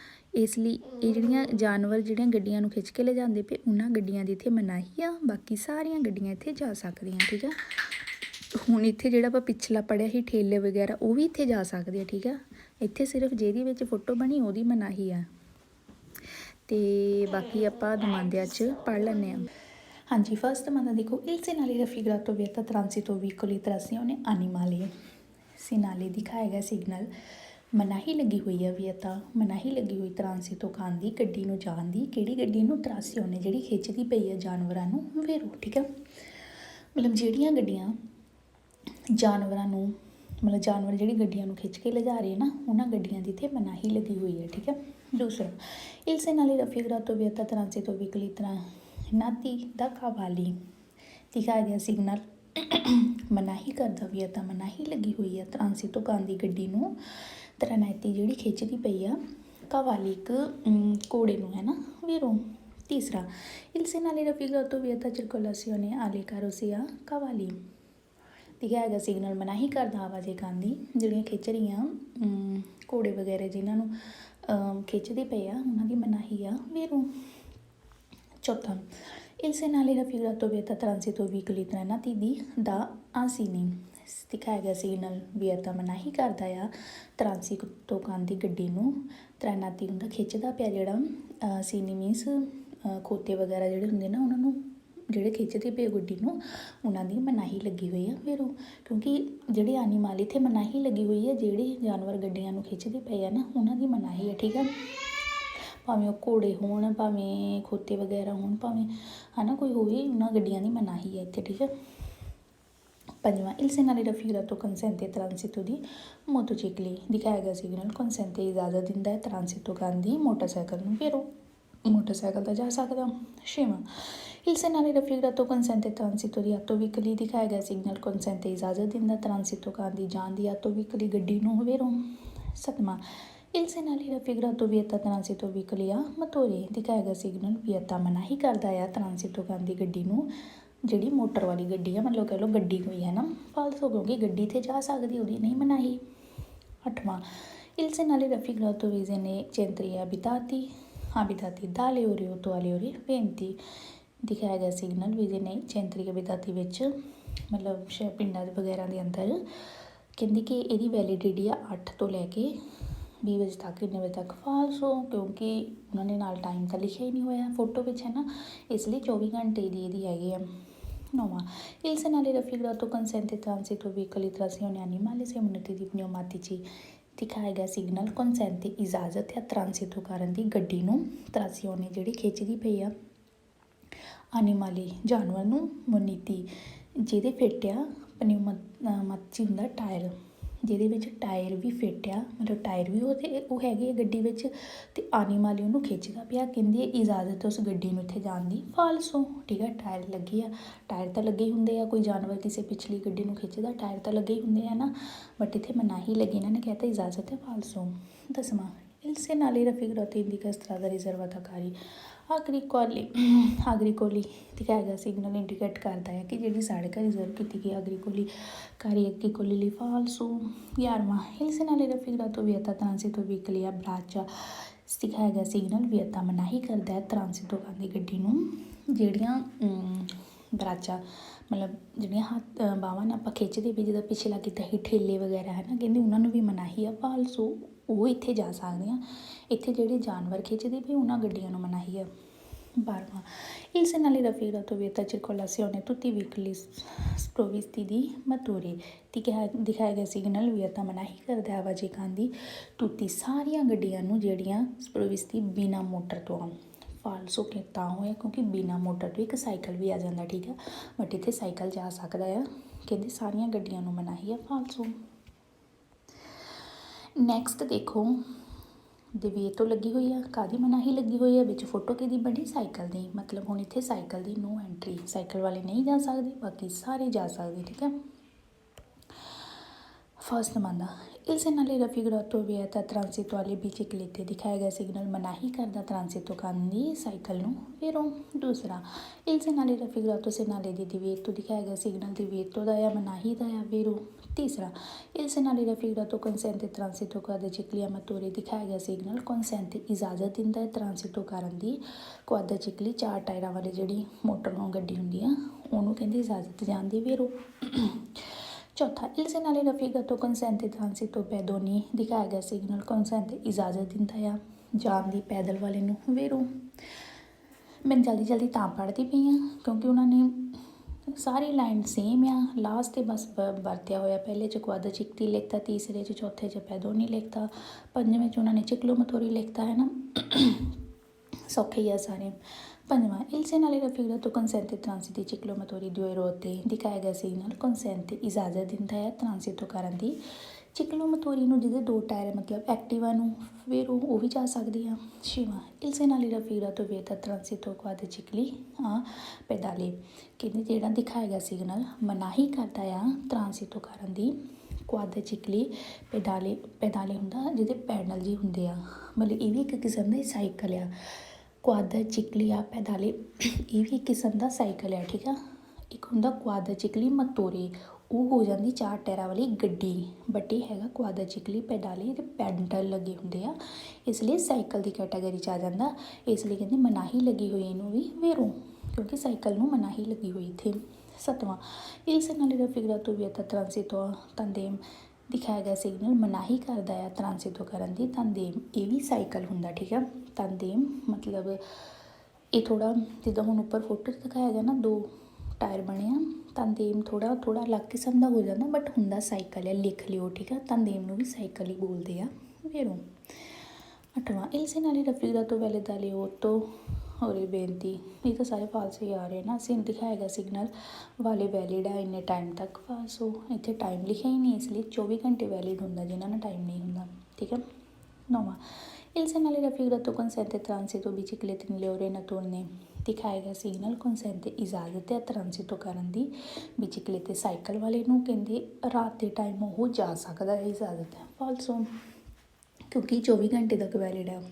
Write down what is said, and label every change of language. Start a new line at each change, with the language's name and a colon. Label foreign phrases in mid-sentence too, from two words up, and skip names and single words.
Punjabi: ਇਸ ਲਈ ਇਹ ਜਿਹੜੀਆਂ ਜਾਨਵਰ ਜਿਹੜੀਆਂ ਗੱਡੀਆਂ ਨੂੰ ਖਿੱਚ ਕੇ ਲੈ ਜਾਂਦੇ ਪਏ, ਉਹਨਾਂ ਗੱਡੀਆਂ ਦੀ ਇੱਥੇ ਮਨਾਹੀ ਆ, ਬਾਕੀ ਸਾਰੀਆਂ ਗੱਡੀਆਂ ਇੱਥੇ ਜਾ ਸਕਦੀਆਂ, ਠੀਕ ਆ। ਹੁਣ ਇੱਥੇ ਜਿਹੜਾ ਆਪਾਂ ਪਿਛਲਾ ਪੜ੍ਹਿਆ ਸੀ ਠੇਲੇ ਵਗੈਰਾ, ਉਹ ਵੀ ਇੱਥੇ ਜਾ ਸਕਦੇ ਆ, ਠੀਕ ਆ। ਇੱਥੇ ਸਿਰਫ ਜਿਹਦੀ ਵਿੱਚ ਫੋਟੋ ਬਣੀ ਉਹਦੀ ਮਨਾਹੀ ਆ, ਅਤੇ ਬਾਕੀ ਆਪਾਂ ਦਮਾਂਦਿਆਂ 'ਚ ਪੜ੍ਹ ਲੈਂਦੇ ਹਾਂ। ਹਾਂਜੀ, ਫਸਟ ਦਮਾਂਦਾ ਦੇਖੋ,
Italian: il segnale raffigurato vieta transito veicoli trazione animale, segnale
Punjabi: ਦਿਖਾਇਆ ਗਿਆ ਸਿਗਨਲ, ਮਨਾਹੀ ਲੱਗੀ ਹੋਈ ਆ ਵਿਅਤਾ, ਮਨਾਹੀ ਲੱਗੀ ਹੋਈ ਟ੍ਰਾਂਸਿਟੋ ਕਰਨ ਦੀ ਗੱਡੀ ਨੂੰ ਜਾਣ ਦੀ, ਕਿਹੜੀ ਗੱਡੀ ਨੂੰ ਟ੍ਰਾਸੀਓਨੇ ਜਿਹੜੀ ਖਿੱਚਦੀ ਪਈ ਆ ਜਾਨਵਰਾਂ ਨੂੰ ਵੇਰੋ, ਠੀਕ ਆ। ਮਤਲਬ ਜਿਹੜੀਆਂ ਗੱਡੀਆਂ ਜਾਨਵਰਾਂ ਨੂੰ ਮਤਲਬ ਜਾਨਵਰ ਜਿਹੜੀ ਗੱਡੀਆਂ ਨੂੰ ਖਿੱਚ ਕੇ ਲਿਜਾ ਰਹੇ ਨਾ ਉਹਨਾਂ ਗੱਡੀਆਂ ਦੀ ਇੱਥੇ ਮਨਾਹੀ ਲੱਗੀ ਹੋਈ ਹੈ। ਠੀਕ ਹੈ। ਦੂਸਰਾ,
Italian: il segnale raffigurato vieta transito veicoli trainati da cavalli,
Punjabi: ਦਿਖਾਇਆ ਗਿਆ ਸਿਗਨਲ ਮਨਾਹੀ ਕਰਦਾ ਵੀ ਹੈ ਤਾਂ ਮਨਾਹੀ ਲੱਗੀ ਹੋਈ ਹੈ ਟ੍ਰਾਂਸਿਟੋ ਕਾਰ ਦੀ ਗੱਡੀ ਨੂੰ ਟ੍ਰੈਨੈਤੀ ਜਿਹੜੀ ਖਿੱਚਦੀ ਪਈ ਆ ਕਵਾਲੀ ਇੱਕ ਘੋੜੇ ਨੂੰ ਹੈ ਨਾ ਵੀਰੋ। ਤੀਸਰਾ,
Italian: il segnale raffigurato vieta circolazione alle carrozze a cavalli,
Punjabi: ਦਿਖਾਇਆ ਗਿਆ ਸਿਗਨਲ ਮਨਾਹੀ ਕਰਦਾ ਆਵਾਜਾਈ ਕਰਨ ਦੀ ਜਿਹੜੀਆਂ ਖਿੱਚ ਰਹੀਆਂ ਘੋੜੇ ਵਗੈਰਾ ਜਿਨ੍ਹਾਂ ਨੂੰ ਖਿੱਚਦੇ ਪਏ ਆ ਉਹਨਾਂ ਦੀ ਮਨਾਹੀ ਆ ਵੀਰੋ। ਚੌਥਾ,
Italian: il segnale raffigurato vieta transito veicoli trainati da asini,
Punjabi: ਦਿਖਾਇਆ ਗਿਆ ਸਿਗਨਲ ਵਿਅਤਾ ਮਨਾਹੀ ਕਰਦਾ ਆ ਟ੍ਰਾਂਸਿਟੋ ਕਾਰ ਦੀ ਗੱਡੀ ਨੂੰ ਟ੍ਰੈਨਾਤੀ ਹੁੰਦਾ ਖਿੱਚਦਾ ਪਿਆ ਜਿਹੜਾ ਸੀਨੀ ਮੀਨਸ ਖੋਤੇ ਵਗੈਰਾ ਜਿਹੜੇ ਹੁੰਦੇ ਨਾ ਉਹਨਾਂ ਨੂੰ ਜਿਹੜੇ ਖਿੱਚਦੇ ਪਏ ਗੱਡੀ ਨੂੰ ਉਹਨਾਂ ਦੀ ਮਨਾਹੀ ਲੱਗੀ ਹੋਈ ਆ ਫਿਰ ਉਹ ਕਿਉਂਕਿ ਜਿਹੜੇ ਐਨੀਮਲ ਇੱਥੇ ਮਨਾਹੀ ਲੱਗੀ ਹੋਈ ਹੈ ਜਿਹੜੇ ਜਾਨਵਰ ਗੱਡੀਆਂ ਨੂੰ ਖਿੱਚਦੇ ਪਏ ਆ ਨਾ ਉਹਨਾਂ ਦੀ ਮਨਾਹੀ ਹੈ। ਠੀਕ ਆ, ਭਾਵੇਂ ਉਹ ਘੋੜੇ ਹੋਣ ਭਾਵੇਂ ਖੋਤੇ ਵਗੈਰਾ ਹੋਣ ਭਾਵੇਂ ਹੈ ਨਾ ਕੋਈ ਹੋਵੇ ਉਹਨਾਂ ਗੱਡੀਆਂ ਦੀ ਮਨਾਹੀ ਹੈ ਇੱਥੇ। ਠੀਕ ਹੈ। ਪੰਜਵਾਂ,
Italian: il segnale raffigurato consente transito di motocicli,
Punjabi: ਦਿਖਾਇਆ ਗਿਆ ਸਿਗਨਲ consente ਇਜਾਜ਼ਤ ਦਿੰਦਾ ਹੈ ਟ੍ਰਾਂਸਿਟੋ ਕਰਨ ਦੀ ਮੋਟਰਸਾਈਕਲ ਨੂੰ ਫਿਰ ਉਹ ਮੋਟਰਸਾਈਕਲ 'ਤੇ ਜਾ ਸਕਦਾ। ਛੇਵਾਂ,
Italian: il segnale raffigurato consente transito di autovicoli,
Punjabi: ਦਿਖਾਇਆ ਗਿਆ ਸਿਗਨਲ consente ਇਜਾਜ਼ਤ ਦਿੰਦਾ ਟ੍ਰਾਂਸਿਟੋ ਕਰਨ ਦੀ ਜਾਣ ਦੀ autovicoli ਗੱਡੀ ਨੂੰ ਫਿਰ ਉਹ। ਸੱਤਵਾਂ,
Italian: il segnale raffigurato vieta transito veicoli a motore,
Punjabi: ਦਿਖਾਇਆ ਗਿਆ ਸਿਗਨਲ ਵਿਅਤਾ ਮਨਾਹੀ ਕਰਦਾ ਆ ਟ੍ਰਾਂਸਿਟੋ ਕਰਨ ਦੀ ਗੱਡੀ ਨੂੰ ਜਿਹੜੀ ਮੋਟਰ ਵਾਲੀ ਗੱਡੀ ਆ ਮਤਲਬ ਕਹਿ ਲਓ ਗੱਡੀ ਹੋਈ ਹੈ ਨਾ ਫਾਲਤੂ ਕਿਉਂਕਿ ਗੱਡੀ 'ਤੇ ਜਾ ਸਕਦੀ ਉਹਦੀ ਨਹੀਂ ਮਨਾਹੀ। ਅੱਠਵਾਂ,
Italian: il segnale raffigurato viene centri abitati dalle ore 8 alle ore 20,
Punjabi: ਦਿਖਾਇਆ ਗਿਆ ਸਿਗਨਲ ਵਿਜ਼ਨੇ
Italian: centri abitati
Punjabi: ਵਿੱਚ ਮਤਲਬ ਪਿੰਡਾਂ ਦੇ ਵਗੈਰਾ ਦੇ ਅੰਦਰ ਕਹਿੰਦੀ ਕਿ ਇਹਦੀ ਵੈਲੀਡਿਟੀ ਆ 8 ਤੋਂ ਲੈ ਕੇ 20 ਵਜੇ ਤੱਕ ਕਿੰਨੇ ਵਜੇ ਤੱਕ ਫਾਲਸੋ ਕਿਉਂਕਿ ਉਹਨਾਂ ਨੇ ਨਾਲ ਟਾਈਮ ਤਾਂ ਲਿਖਿਆ ਹੀ ਨਹੀਂ ਹੋਇਆ ਫੋਟੋ ਵਿੱਚ ਹੈ ਨਾ ਇਸ ਲਈ 24 ਘੰਟੇ ਦੀ ਇਹਦੀ ਹੈਗੀ ਆ। ਨੌਵਾਂ,
Italian: il segnale raffigurato consente transito veicoli trazione animali se muniti di pneumatici,
Punjabi: ਦਿਖਾਇਆ ਗਿਆ ਸਿਗਨਲ consente ਇਜਾਜ਼ਤ ਹੈ ਟ੍ਰਾਂਸਿਟੋ ਕਰਨ ਦੀ ਗੱਡੀ ਨੂੰ ਟ੍ਰਾਸੀਓਨੇ ਜਿਹੜੀ ਖਿੱਚਦੀ ਪਈ ਆ ਐਨੀਮਲੀ ਜਾਨਵਰ ਨੂੰ ਮੁਨੀਤੀ ਜਿਹਦੇ ਫਿੱਟ ਆ ਪਨਿਊਮਾਤੀ ਹੁੰਦਾ ਟਾਇਰ ਜਿਹਦੇ ਵਿੱਚ ਟਾਇਰ ਵੀ ਫਿੱਟ ਆ ਮਤਲਬ ਟਾਇਰ ਵੀ ਉਹ ਹੈਗੇ ਆ ਗੱਡੀ ਵਿੱਚ ਅਤੇ ਐਨੀਮਲ ਉਹਨੂੰ ਖਿੱਚਦਾ ਪਿਆ ਕਹਿੰਦੀ ਇਜਾਜ਼ਤ ਉਸ ਗੱਡੀ ਨੂੰ ਇੱਥੇ ਜਾਣ ਦੀ ਫਾਲਸੋ। ਠੀਕ ਹੈ, ਟਾਇਰ ਲੱਗੇ ਆ ਟਾਇਰ ਤਾਂ ਲੱਗੇ ਹੁੰਦੇ ਆ ਕੋਈ ਜਾਨਵਰ ਕਿਸੇ ਪਿਛਲੀ ਗੱਡੀ ਨੂੰ ਖਿੱਚਦਾ ਟਾਇਰ ਤਾਂ ਲੱਗੇ ਹੁੰਦੇ ਆ ਨਾ ਬਟ ਇੱਥੇ ਮਨਾਹੀ ਲੱਗੀ ਇਹਨਾਂ ਨੇ ਕਹਿਤਾ ਇਜਾਜ਼ਤ ਹੈ ਫਾਲਸੋ। ਦਸਵਾਂ,
Italian: il segnale raffigurato indica strada riservata cari agricoli,
Punjabi: ਦਿਖਾਇਆ ਗਿਆ ਸਿਗਨਲ ਇੰਡੀਕੇਟ ਕਰਦਾ ਹੈ ਕਿ ਜਿਹੜੀ ਸੜਕ ਰਿਜ਼ਰਵ ਕੀਤੀ ਗਈ agricoli ਲਈ ਫਾਲਸੋ। 11ਵਾਂ,
Italian: il segnale raffigurato vieta transito veicoli a braccia,
Punjabi: ਦਿਖਾਇਆ ਗਿਆ ਸਿਗਨਲ ਵਿਅਤਾ ਮਨਾਹੀ ਕਰਦਾ ਹੈ ਟ੍ਰਾਂਸਿਟੋ ਕਰਨ ਦੀ ਗੱਡੀ ਨੂੰ ਜਿਹੜੀਆਂ ਬਰਾਚਾ ਮਤਲਬ ਜਿਹੜੀਆਂ ਹੱਥ ਬਾਹਾਂ ਨਾਲ ਆਪਾਂ ਖਿੱਚਦੇ ਵੀ ਜਿੱਦਾਂ ਪਿਛਲਾ ਕੀਤਾ ਸੀ ਠੇਲੇ ਵਗੈਰਾ ਹੈ ਨਾ ਕਹਿੰਦੇ ਉਹਨਾਂ ਨੂੰ ਵੀ ਮਨਾਹੀ ਆ ਫਾਲਸੋ ਉਹ ਇੱਥੇ ਜਾ ਸਕਦੇ ਆ ਇੱਥੇ ਜਿਹੜੇ ਜਾਨਵਰ ਖਿੱਚਦੇ ਵੀ ਉਹਨਾਂ ਗੱਡੀਆਂ ਨੂੰ ਮਨਾਹੀ ਆ। 12ਵਾਂ,
Italian: il segnale raffigurato vieta circolazione tutti i veicoli sprovvisti di motore,
Punjabi: ਦਿਖਾਇਆ ਗਿਆ ਸਿਗਨਲ ਵਿਅਤਾ ਮਨਾਹੀ ਕਰਦਾ ਆਵਾਜਾਈ ਕਰਨ ਦੀ ਤੁੱਤੀ ਸਾਰੀਆਂ ਗੱਡੀਆਂ ਨੂੰ ਜਿਹੜੀਆਂ ਸਪਰੋਵਿਸਤੀ ਬਿਨਾਂ ਮੋਟਰ ਤੋਂ ਆ ਫਾਲਸੋ ਕਿ ਤਾਂ ਹੋਇਆ ਕਿਉਂਕਿ ਬਿਨਾਂ ਮੋਟਰ ਤੋਂ ਇੱਕ ਸਾਈਕਲ ਵੀ ਆ ਜਾਂਦਾ। ਠੀਕ ਆ, ਬਟ ਇੱਥੇ ਸਾਈਕਲ ਜਾ ਸਕਦਾ ਆ ਕਹਿੰਦੇ ਸਾਰੀਆਂ ਗੱਡੀਆਂ ਨੂੰ ਮਨਾਹੀ ਆ ਫਾਲਸੋ। ਨੈਕਸਟ ਦੇਖੋ ਦੀਵੇਟੋ ਲੱਗੀ ਹੋਈ ਆ ਕਾਹਦੀ ਮਨਾਹੀ ਲੱਗੀ ਹੋਈ ਆ ਵਿੱਚ ਫੋਟੋ ਕਿਹਦੀ ਬਣੀ ਸਾਈਕਲ ਦੀ ਮਤਲਬ ਹੁਣ ਇੱਥੇ ਸਾਈਕਲ ਦੀ
English: no entry
Punjabi: ਸਾਈਕਲ ਵਾਲੇ ਨਹੀਂ ਜਾ ਸਕਦੇ ਬਾਕੀ ਸਾਰੇ ਜਾ ਸਕਦੇ। ਠੀਕ ਹੈ। ਫਸਟ ਮੰਦਾ
Italian: il segnale raffigurato vieta transito alle biciclette,
Punjabi: ਦਿਖਾਇਆ ਗਿਆ ਸਿਗਨਲ ਮਨਾਹੀ ਕਰਦਾ ਟ੍ਰਾਂਸਿਟੋ ਕਰਨ ਦੀ ਸਾਈਕਲ ਨੂੰ ਫਿਰ ਉਹ। ਦੂਸਰਾ,
Italian: il segnale raffigurato segnale di divieto,
Punjabi: ਦਿਖਾਇਆ ਗਿਆ ਸਿਗਨਲ divieto ਦਾ ਆ ਮਨਾਹੀ ਦਾ ਆ ਫਿਰ ਉਹ। ਤੀਸਰਾ,
Italian: il segnale raffigurato consente transito quadricicli a motore,
Punjabi: ਦਿਖਾਇਆ ਗਿਆ ਸਿਗਨਲ consente ਇਜਾਜ਼ਤ ਦਿੰਦਾ ਹੈ ਟ੍ਰਾਂਸਿਟੋ ਕਰਨ ਦੀ ਕੁਆਦਰਚਿਕਲੀ 4 ਟਾਇਰਾਂ ਵਾਲੀ ਜਿਹੜੀ ਮੋਟਰ ਨੂੰ ਗੱਡੀ ਹੁੰਦੀ ਆ ਉਹਨੂੰ ਕਹਿੰਦੇ ਇਜਾਜ਼ਤ ਜਾਂਦੀ ਫਿਰ ਉਹ। ਚੌਥਾ,
Italian: il segnale raffigurato consente transito pedoni,
Punjabi: ਦਿਖਾਇਆ ਗਿਆ ਸਿਗਨਲ consente ਇਜਾਜ਼ਤ ਦਿੰਦਾ ਆ ਜਾਣ ਦੀ ਪੈਦਲ ਵਾਲੇ ਨੂੰ ਫਿਰ ਉਹ। ਮੈਂ ਜਲਦੀ ਤਾਂ ਪੜ੍ਹਦੀ ਪਈ ਹਾਂ ਕਿਉਂਕਿ ਉਹਨਾਂ ਨੇ ਸਾਰੀ ਲਾਈਨ ਸੇਮ ਆ ਲਾਸਟ 'ਤੇ ਬਸ ਵਰਤਿਆ ਹੋਇਆ ਪਹਿਲੇ 'ਚ ਕੁਆਦਰਚਿਕਲੀ ਲਿਖਤਾ ਤੀਸਰੇ 'ਚ ਚੌਥੇ 'ਚ ਪੈਦੋਨੀ ਲਿਖਤਾ ਪੰਜਵੇਂ 'ਚ ਉਹਨਾਂ ਨੇ ਚਿਕਲੋਮੋਤੋਰੀ ਲਿਖਤਾ ਹੈ ਨਾ ਸੌਖੇ ਹੀ ਆ ਸਾਰੇ ਪੰਜਵਾਂ,
Italian: il segnale raffigurato consente il transito di ciclomotori due rotte
Punjabi: ਦਿਖਾਇਆ ਗਿਆ ਸਿਗਨਲ consente ਇਜਾਜ਼ਤ ਦਿੰਦਾ ਹੈ ਟ੍ਰਾਂਸਿਟੋ ਕਰਨ ਦੀ ਚਿਕਲੋਮੋਟੋਰੀ ਨੂੰ ਜਿਹਦੇ ਦੋ ਟਾਇਰ ਮਤਲਬ ਐਕਟਿਵਾ ਨੂੰ ਫਿਰ ਉਹ ਵੀ ਜਾ ਸਕਦੀ ਆ। ਛੇਵਾਂ,
Italian: il segnale raffigurato vieta il transito quadricicli a pedali
Punjabi: ਕਹਿੰਦੇ ਜਿਹੜਾ ਦਿਖਾਇਆ ਗਿਆ ਸਿਗਨਲ ਮਨਾਹੀ ਕਰਦਾ ਆ ਟ੍ਰਾਂਸਿਟੋ ਕਰਨ ਦੀ
Italian: quadricicli pedali
Punjabi: ਹੁੰਦਾ ਜਿਹਦੇ ਪੈਡਲ ਜੀ ਹੁੰਦੇ ਆ, ਮਤਲਬ ਇਹ ਵੀ ਇੱਕ ਕਿਸਮ ਦਾ ਸਾਈਕਲ ਆ। ਕੁਆਦਰਚਿਕਲੀ ਆ ਪੈਡਾਲੇ ਇਹ ਵੀ ਇੱਕ ਕਿਸਮ ਦਾ ਸਾਈਕਲ ਆ, ਠੀਕ ਆ। ਇੱਕ ਹੁੰਦਾ
Italian: quadricicli motore,
Punjabi: ਉਹ ਹੋ ਜਾਂਦੀ 4 ਟਾਇਰਾਂ ਵਾਲੀ ਗੱਡੀ, ਬਟ ਇਹ ਹੈਗਾ
Italian: quadricicli pedali
Punjabi: ਅਤੇ ਪੈਡਲ ਲੱਗੇ ਹੁੰਦੇ ਆ, ਇਸ ਲਈ ਸਾਈਕਲ ਦੀ ਕੈਟਾਗਰੀ 'ਚ ਆ ਜਾਂਦਾ। ਇਸ ਲਈ ਕਹਿੰਦੇ ਮਨਾਹੀ ਲੱਗੀ ਹੋਈ ਇਹਨੂੰ ਵੀ ਵੇਰੋ, ਕਿਉਂਕਿ ਸਾਈਕਲ ਨੂੰ ਮਨਾਹੀ ਲੱਗੀ ਹੋਈ ਇੱਥੇ। ਸੱਤਵਾਂ,
Italian: il segnale raffigurato vieta il transito a tandem
Punjabi: ਦਿਖਾਇਆ ਗਿਆ ਸਿਗਨਲ ਮਨਾਹੀ ਕਰਦਾ ਆ ਟ੍ਰਾਂਸਿਟੋ ਕਰਨ ਦੀ ਤੰਦੇਮ, ਇਹ ਵੀ ਸਾਈਕਲ ਹੁੰਦਾ, ਠੀਕ ਆ। ਤੰਦੇਮ ਮਤਲਬ ਇਹ ਥੋੜ੍ਹਾ ਜਿੱਦਾਂ ਹੁਣ ਉੱਪਰ ਫੋਟੋ 'ਚ ਦਿਖਾਇਆ ਗਿਆ ਨਾ 2 ਟਾਇਰ ਬਣੇ ਆ, ਤੰਦੇਮ ਥੋੜ੍ਹਾ ਅਲੱਗ ਕਿਸਮ ਦਾ ਹੋ ਜਾਂਦਾ ਬਟ ਹੁੰਦਾ ਸਾਈਕਲ ਹੈ, ਲਿਖ ਲਿਓ, ਠੀਕ ਆ। ਤੰਦੇਮ ਨੂੰ ਵੀ ਸਾਈਕਲ ਹੀ ਬੋਲਦੇ ਆ ਵੇਰੋ। 8ਵਾਂ,
Italian: il segnale raffigurato vale dalle 8 ore 20
Punjabi: ਇਹ ਤਾਂ ਸਾਰੇ ਫਾਲਸ ਹੀ ਆ ਰਹੇ ਨਾ। ਅਸੀਂ ਦਿਖਾਇਆ ਗਿਆ ਸਿਗਨਲ ਵਾਲੇ ਵੈਲਿਡ ਹੈ ਇੰਨੇ ਟਾਈਮ ਤੱਕ, ਫਾਲਸੋ ਇੱਥੇ ਟਾਈਮ ਲਿਖਿਆ ਹੀ ਨਹੀਂ, ਇਸ ਲਈ 24 ਘੰਟੇ ਵੈਲਿਡ ਹੁੰਦਾ ਜਿਨ੍ਹਾਂ ਨਾਲ ਟਾਈਮ ਨਹੀਂ ਹੁੰਦਾ, ਠੀਕ ਹੈ। 9ਵਾਂ,
Italian: il segnale raffigurato consente transito biciclette nelle ore notturne
Punjabi: ਦਿਖਾਇਆ ਗਿਆ ਸਿਗਨਲ consente ਇਜਾਜ਼ਤ ਹੈ ਟ੍ਰਾਂਸਿਟੋ ਕਰਨ ਦੀ ਬਿਚਿਕਲੇਤੇ ਸਾਈਕਲ ਵਾਲੇ ਨੂੰ, ਕਹਿੰਦੇ ਰਾਤ ਦੇ ਟਾਈਮ ਉਹ ਜਾ ਸਕਦਾ ਹੈ, ਇਜਾਜ਼ਤ ਹੈ, ਫਾਲਸੋ ਕਿਉਂਕਿ 24 ਘੰਟੇ ਤੱਕ ਵੈਲਿਡ ਹੈ।